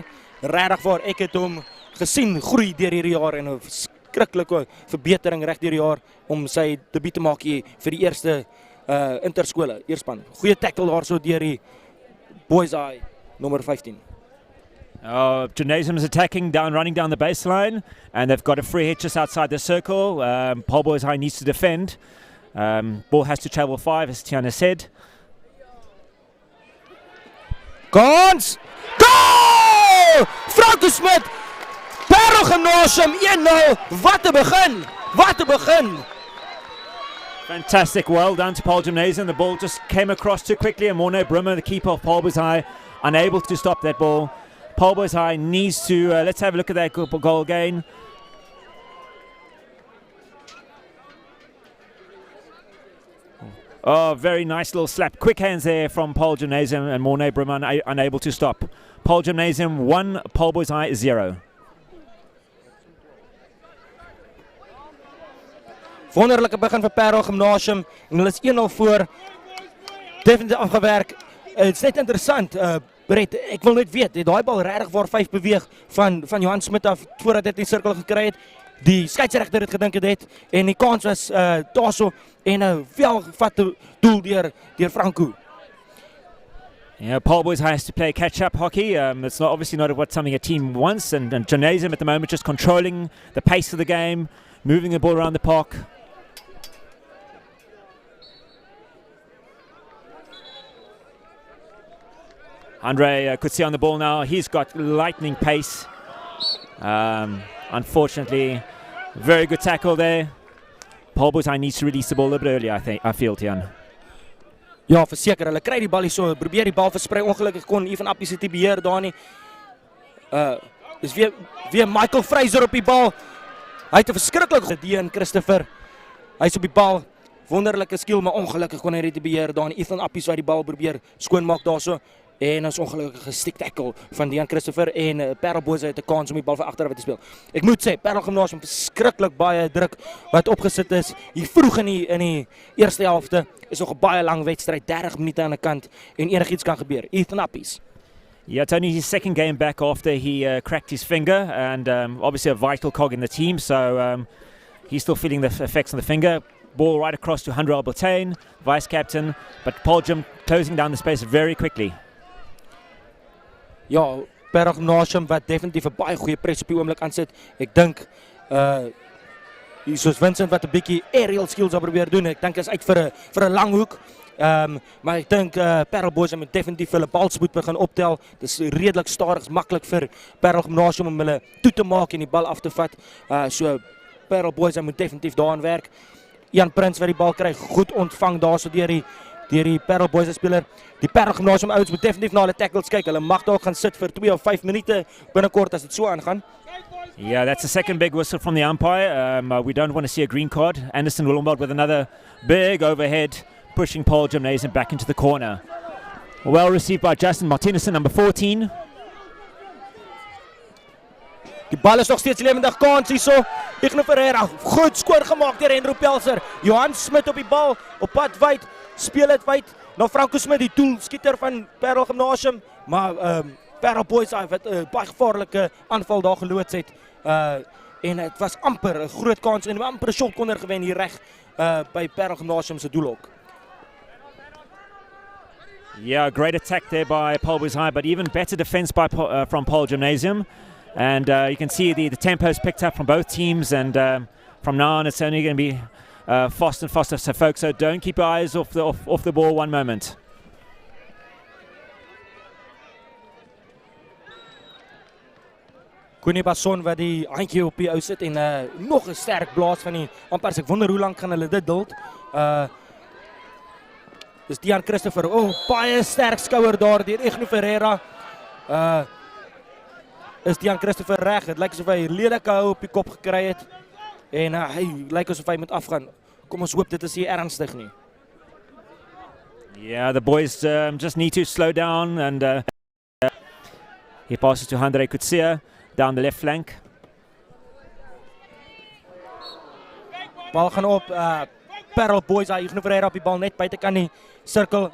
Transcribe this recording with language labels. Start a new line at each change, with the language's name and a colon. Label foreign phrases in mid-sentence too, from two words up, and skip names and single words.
Afrikaans: Regtig waar ek het hom gesien groei deur hierdie jaar en 'n verskriklike verbetering reg deur die jaar om sy debuut te maak hier vir die eerste interskole, eerspan. Goeie tackle daarso deur die Boysay nummer 15.
English: Gymnasium is attacking running down the baseline, and they've got a free hit just outside the circle. Paarl Boysay needs to defend. Ball has to travel 5, as Tiana said.
Afrikaans: Kans!
English: Goal! Franco Smit! Paarl Gymnasium 1-0.
Afrikaans: Wat 'n begin! Wat 'n begin!
English: Fantastic, well done to Paarl Gymnasium. The ball just came across too quickly, and Morne Brimmer, the keeper of Paarl Boysay, unable to stop that ball. Paarl Boysay needs to, let's have a look at that goal again. Oh, very nice little slap. Quick hands there from Paarl Gymnasium, and Morne Brimmer unable to stop. Paarl Gymnasium 1, Paarl Boysay 0.
Afrikaans: Wonderlike begin vir Paarl Gymnasium en hulle is 1-0 voor. Definitief afgewerk Het is net interessant, Brett, ek wil net weet, het daai bal regtig waar 5 beweeg van Johan Smit af voordat dit in die sirkel gekry het. Die skeieregter het gedink het en die kans was daarso en 'n welgevatte doel deur Franco.
English: Yeah, Paarl Boys has to play catch-up hockey. It's not obviously not something a team wants, and Gymnasium at the moment just controlling the pace of the game, moving the ball around the park. Andre could see on the ball now. He's got lightning pace. Unfortunately, very good tackle there. Paarl Boys needs to release the ball a little bit earlier, I feel, Tian.
Afrikaans: Ja, verseker, hulle kry die bal hier so, probeer die bal versprei, ongelukkig kon Ivan Appies dit nie beheer daar nie. Dis weer Michael Fraser op die bal. Hy het 'n verskriklike Dean Christopher. Hy's op die bal. Wonderlike skill, maar ongelukkig kon hy dit nie beheer daar nie. Ivan Appies wat die bal probeer skoonmaak daarso. En ons ongelukkige stick tackle van Dean Christopher en Paarl Boys het 'n kans om die bal van agteraf te speel. Ek moet sê, Paarl Gymnasium verskriklik baie druk wat opgesit is hier vroeg in die eerste helfte. Is nog 'n baie lang wedstryd, 30 minute aan die kant en enigiets kan gebeur. Ethan Appies.
English: Yeah, it's only his second game back after he cracked his finger, and obviously a vital cog in the team, so he's still feeling the effects on the finger. Ball right across to Handra Albertain, vice captain, but Paarl Gym closing down the space very quickly.
Afrikaans: Ja, Paarl Gymnasium wat definitief 'n baie goeie pres op die oomblik aansit. Ek dink hier soos Vincent wat 'n bietjie
English: aerial skills
Afrikaans: op probeer doen. Ek dink hy's uit vir 'n lang hoek. Maar ek dink Paarl Boys moet definitief hulle balspoed begin optel. Dis redelik stadig, maklik vir Paarl Gymnasium om hulle toe te maak en die bal af te vat. So Paarl Boys moet definitief daaraan werk. Jan Prins wat die bal kry, goed ontvang daarso deur die Paarl Boys speler. Die Paarl Gymnasium ouens moet definitief na hulle tackles kyk. Hulle mag dalk gaan sit vir 2 of 5 minute binnekort as dit so aangaan.
English: Yeah, that's the second big whistle from the umpire. We don't want to see a green card. Anderson will onboard with another big overhead, pushing Paarl Gymnasium back into the corner. Well received by Justin Martinezson, number 14.
Afrikaans: Die bal is nog steeds lewendig kans hierso. Igno Ferreira, goed skoor gemaak deur Henro Pelser. Johan Smit op die bal, op pad wyd, speel dit wyd na Franco Smit, die doelskieter van Paarl Gymnasium, maar Paarl Boys wat 'n baie gevaarlike aanval daar geloods het. En dit was amper 'n groot kans en amper 'n
English: shot corner
Afrikaans: gewen hier reg by Paarl Gymnasium se doelhok. Yeah, great attack there by Paarl Boys High, but even better defense from Paarl Gymnasium. And you can see the tempo's picked up from both teams, and from now on it's only going to be faster and faster. So folks, so don't keep your eyes off the ball one moment. Koenie Basson wat die handjie op die ou sit en nog 'n sterk blaas van die ampers. Ek wonder hoe lank gaan hulle dit duld. Dis Dean Christopher. Baie sterk skouer daar deur Igno Ferreira. Is Dean Christopher reg? Dit lyk asof hy lelike hou op die kop gekry het en hy lyk asof hy moet afgaan. Kom ons hoop dit is nie ernstig nie.
English: Yeah, the boys just need to slow down, and he passes to Andre Kutsia down the left flank.
Afrikaans: Bal gaan op, Paarl Boys, Igno Ferreira op die bal net buitekant die sirkel.